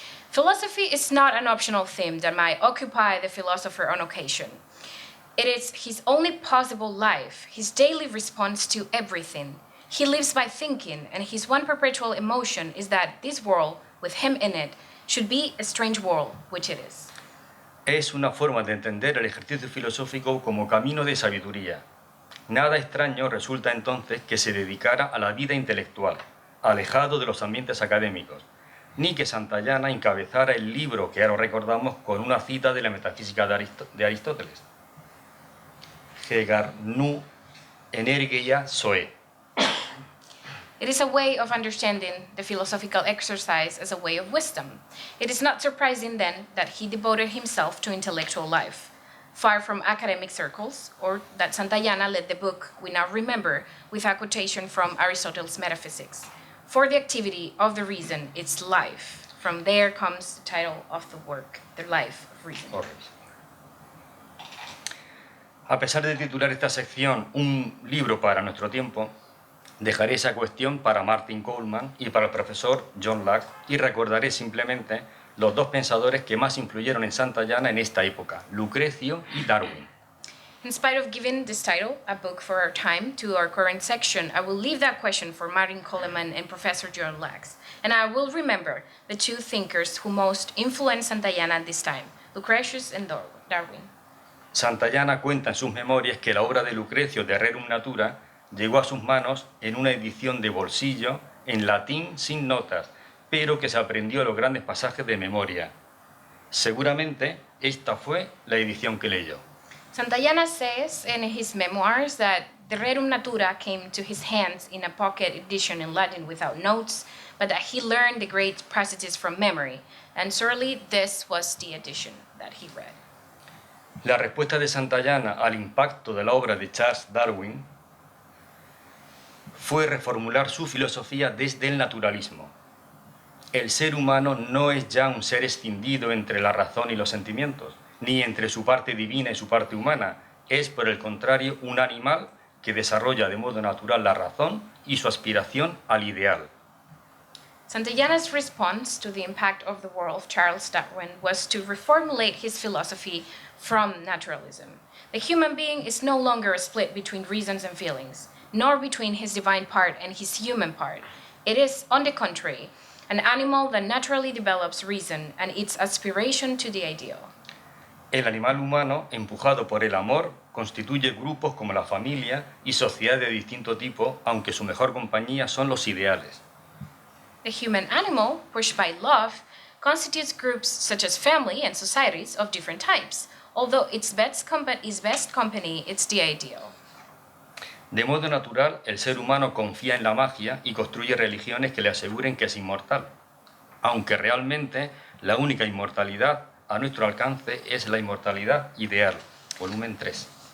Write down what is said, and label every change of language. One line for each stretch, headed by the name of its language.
English: Philosophy is not an optional theme that might occupy the philosopher on occasion. It is his only possible life, his daily response to everything. He lives by thinking, and his one perpetual emotion is that this world, with him in it, should be a strange world, which it is.
Spanish: Es una forma de entender el ejercicio filosófico como camino de sabiduría. Nada extraño resulta entonces que se dedicara a la vida intelectual, alejado de los ambientes académicos, ni que Santayana encabezara el libro que ahora recordamos con una cita de la metafísica de Aristóteles. Hegar nu energeia zoe.
English: It is a way of understanding the philosophical exercise as a way of wisdom. It is not surprising then that he devoted himself to intellectual life, far from academic circles, or that Santayana led the book we now remember with a quotation from Aristotle's Metaphysics. For the activity of the reason, its life. From there comes the title of the work, The Life of Reason.
Spanish: A pesar de titular esta sección Un libro para nuestro tiempo, dejaré esa cuestión para Martin Coleman y para el profesor John Lachs y recordaré simplemente los dos pensadores que más influyeron en Santayana en esta época, Lucrecio y Darwin.
English: In spite of giving this title, a book for our time, to our current section, I will leave that question for Martin Coleman and Professor John Lachs, and I will remember the two thinkers who most influenced Santayana at this time, Lucretius and Darwin.
Spanish: Santayana cuenta en sus memorias que la obra de Lucrecio de Rerum Natura llegó a sus manos en una edición de bolsillo en latín sin notas, pero que se aprendió los grandes pasajes de memoria. Seguramente esta fue la edición que leyó.
English: Santayana says in his memoirs that the Rerum Natura came to his hands in a pocket edition in Latin without notes, but that he learned the great passages from memory, and surely this was the edition that he read.
Spanish: La respuesta de Santayana al impacto de la obra de Charles Darwin fue reformular su filosofía desde el naturalismo. El ser humano no es ya un ser escindido entre la razón y los sentimientos, ni entre su parte divina y su parte humana. Es, por el contrario, un animal que desarrolla de modo natural la razón y su aspiración al ideal.
English: Santayana's response to the impact of the work of Charles Darwin was to reformulate his philosophy from naturalism. The human being is no longer a split between reasons and feelings, nor between his divine part and his human part. It is, on the contrary, an animal that naturally develops reason and its aspiration to the ideal.
Spanish: El animal humano, empujado por el amor, constituye grupos como la familia y sociedades de distinto tipo, aunque su mejor compañía son los ideales.
English: The human animal, pushed by love, constitutes groups such as family and societies of different types, although its best company is the ideal.
Spanish: De modo natural, el ser humano confía en la magia y construye religiones que le aseguren que es inmortal, aunque realmente la única inmortalidad a nuestro alcance es la inmortalidad ideal, volumen 3.